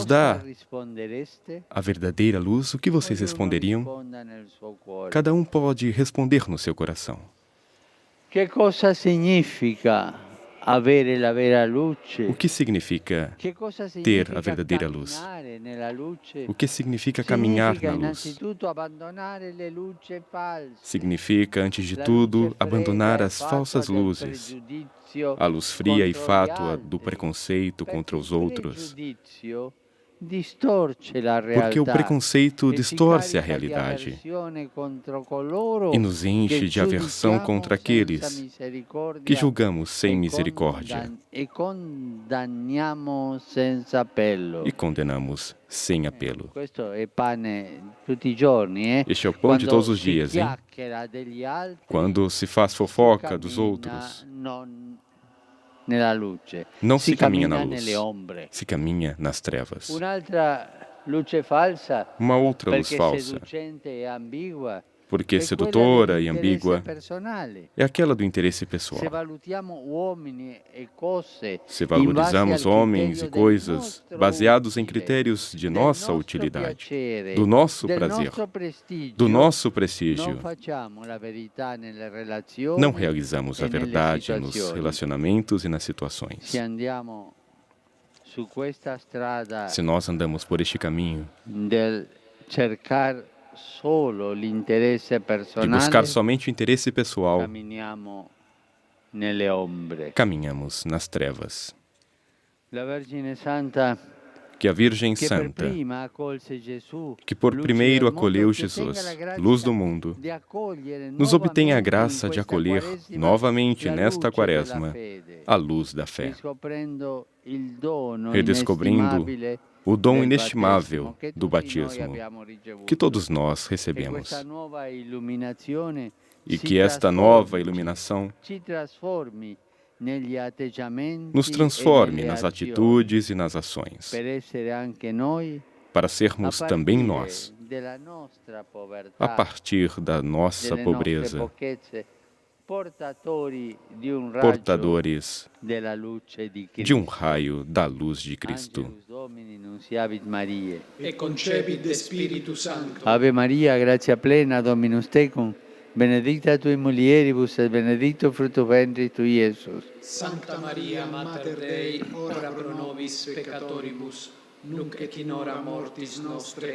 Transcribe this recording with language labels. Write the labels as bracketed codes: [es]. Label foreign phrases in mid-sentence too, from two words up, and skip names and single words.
[it] Cosa [pt] dá [it] rispondereste? [pt] a verdadeira luz? O que vocês [it] Ognuno [pt] responderiam? [it] risponda nel suo cuore. [pt] Cada um pode responder no seu coração. [it] Che cosa significa avere la vera luce? [pt] O que significa [it] Che cosa [pt] ter a [it] significa [pt] verdadeira luz? [it] camminare nella luce? [pt] O que significa caminhar [it] Significa [pt] na luz? [it] innanzitutto abbandonare le luci false. [pt] Significa, antes de [it] La [pt] tudo, [it] luce [pt] abandonar [it] fredda e [pt] as falsas [it] fatua del [pt] luzes, [it] pregiudizio [pt] a luz fria e [it] contro gli [pt] fátua [it] altri, [pt] do preconceito [it] perché [pt] contra os [it] il [pt] outros. [it] pregiudizio distorce la realtà [pt] Porque o preconceito [it] e ci [pt] distorce a [it] carica di [pt] realidade [it] avversione contro coloro [pt] e nos enche [it] che [pt] de aversão [it] giudichiamo [pt] contra [it] senza [pt] aqueles [it] misericordia [pt] que julgamos sem [it] e [pt] misericórdia [it] e condanniamo senza appello. [pt] e condenamos sem apelo. [it] Questo è pane tutti i giorni, [pt] Este é o pão de [it] Quando [pt] todos os [it] si [pt] dias, hein? [it] chiacchiera degli altri, [pt] Quando se faz [it] si [pt] fofoca dos [it] cammina [pt] outros, [it] non nella luce, [pt] não [it] si [pt] se caminha na [it] cammina [pt] luz, [it] nelle ombre. [pt] se caminha nas trevas. [it] Un'altra luce falsa, [pt] Uma outra luz [it] perché [pt] falsa, [it] seducente e ambigua, [pt] porque [it] è [pt] sedutora [it] quella [pt] e [it] dell'interesse [pt] ambígua, [it] personale. [pt] é aquela do interesse [it] Se [pt] pessoal. [it] valutiamo uomini e cose [pt] Se [it] in base [pt] valorizamos [it] al [pt] homens [it] criterio [pt] e [it] del [pt] coisas [it] nostro [pt] baseados em [it] utile, [pt] critérios de [it] del [pt] nossa [it] nostro [pt] utilidade, [it] piacere, [pt] do nosso [it] del [pt] prazer, [it] nostro prestigio, [pt] do nosso [it] non [pt] prestígio, [it] facciamo la verità nelle relazioni [pt] não realizamos a [it] e nelle [pt] verdade nos [it] situazioni. [pt] relacionamentos e nas situações. [it] Se andiamo su questa strada [pt] Se nós andamos por este caminho [it] del cercar solo l'interesse [pt] de [it] personale, [pt] buscar somente o interesse pessoal, [it] camminiamo nelle ombre. [pt] caminhamos nas trevas. [it] La Vergine Santa, [pt] Que a Virgem [it] che per [pt] Santa, [it] prima accolse Gesù, [pt] que por [it] luce [pt] primeiro [it] del mondo, [pt] acolheu [it] ci ottenga [pt] Jesus, [it] la grazia [pt] luz do mundo, [it] di accogliere [pt] nos obtenha a [it] nuovamente [pt] graça [it] in [pt] de [it] questa [pt] acolher [it] Quaresima [pt] novamente [it] la [pt] nesta [it] luce [pt] quaresma [it] della fede, [pt] a luz da fé, [it] riscoprendo il dono [pt] redescobrindo [it] inestimabile [pt] o dom [it] del [pt] inestimável [it] battesimo che [pt] do [it] tutti noi [pt] batismo [it] abbiamo ricevuto. [pt] que todos nós [it] E [pt] recebemos. [it] questa nuova illuminazione [pt] E [it] si [pt] que esta [it] trasformi, [pt] nova iluminação [it] ci trasformi negli atteggiamenti [pt] nos [it] e [pt] transforme [it] nelle [pt] nas [it] azioni, [pt] atitudes e nas ações, [it] per essere anche noi [pt] para [it] a [pt] sermos [it] partire [pt] também nós, [it] della nostra povertà, [pt] a partir da nossa [it] delle nostre [pt] pobreza, [it] pochezze, portatori di un raggio [pt] portadores [it] della luce di [pt] de um [it] Cristo. [pt] raio da luz de Cristo. [la] Angelus Domini nunciavit Mariae. e concepit de Spiritu Sancto. Ave Maria, grazia plena, Dominus tecum, benedicta tui mulieribus et benedictus fructus ventris tui, Iesus. Sancta Maria, Mater Dei, ora pro nobis peccatoribus, nunc et in hora mortis nostre.